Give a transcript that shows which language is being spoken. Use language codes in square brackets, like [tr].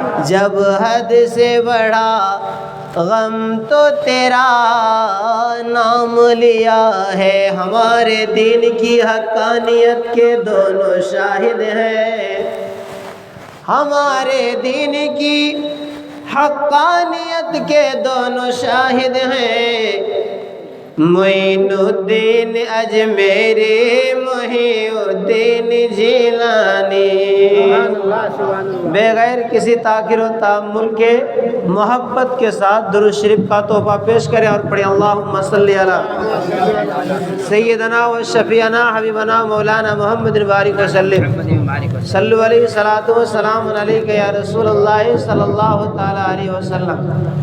[ur] جب حد سے بڑا غم تو تیرا نام لیا ہے. ہمارے دین کی حقانیت کے دونوں شاہد ہیں. ہمارے دین کی حقانیت کے دونوں شاہد ہیں. معین الدین اجمیری، محی الدین جیلانی. بغیر کسی تاخیر و تعمل کے محبت کے ساتھ درود شریف کا تحفہ پیش کریں اور پڑھیں [ar] اللہم صلی علی سیدنا و شفیعنا حبیبنا مولانا محمد بارک وسلم. صلو علیہ الصلوۃ والسلام علیک یا رسول اللہ صلی اللہ تعالی علیہ وسلم.